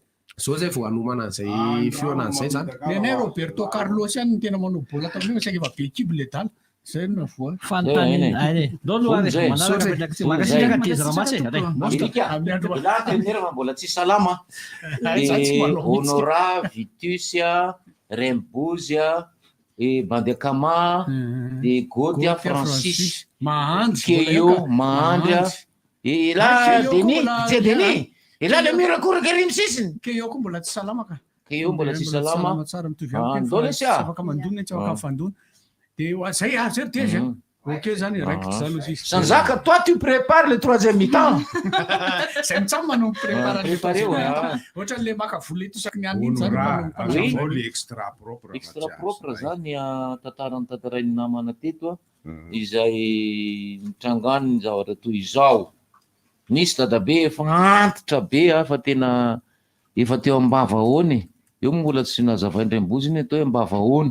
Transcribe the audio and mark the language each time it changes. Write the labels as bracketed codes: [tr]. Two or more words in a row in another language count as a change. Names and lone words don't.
[mg] zao zay vao anomana an'izay fioana an'izay zany nenay Roberto Carlos any no tena manao baolina tamin'io saika efa be ekipe le dala zay no voa mbola tsy salama Honora Vitusia Rembozia e Bandekama de Godia Francis Keio Mahandra e la Denis e la le mirakoraka riny sisiny Keio koa mbola tsy salama ka Keio mbola tsy salama tsara mitovy amiko tsy afaka mandona tsy afaka mifandona de zay zay Dezy ok zany raikitra zany izy [fr] Sanzaka toi tu prépares le 3e mi-temps [mg] zay mitsamy manao préparer ohatran'le maka vola itosaky ny any zany extra propre zany tantarany tantarainy namana teto izay mitrangano ny zavatra toy izao nisy dadabe efa antitra be fa tena efa teo ambavahoany eo mbola tsy nazavaindray-boziny atao hoe ambavahoana